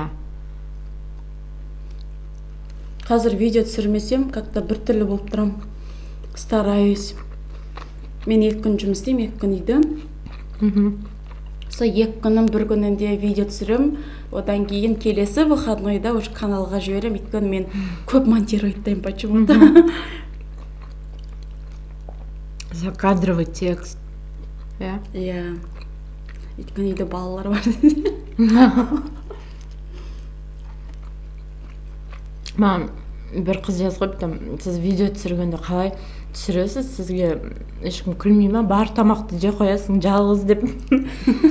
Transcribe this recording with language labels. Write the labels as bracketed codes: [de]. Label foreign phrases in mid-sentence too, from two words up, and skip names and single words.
[kk] Қазір видео түсірмесем, как-то бір түрлі болып тұрам. [ru] Стараюсь. [kk] Мен 2 күн жұмыс істеймін, 2 күн үйде. Сол 2 күнім, 1 күнінде видео түсірем. Одан кейін келесі [ru] выходнойда уже [kk] каналға жіберем. Өйткені мен көп [ru] монтировать почему-то. Закадровый текст. [kk] Өйткені үйде балалар бар. Маған бір қыз жазып қойыпты, сіз видео түсіргенде қалай түсіресіз, сізге ешкім күлмей ма, бар тамақты жей қоясың жалғыз деп.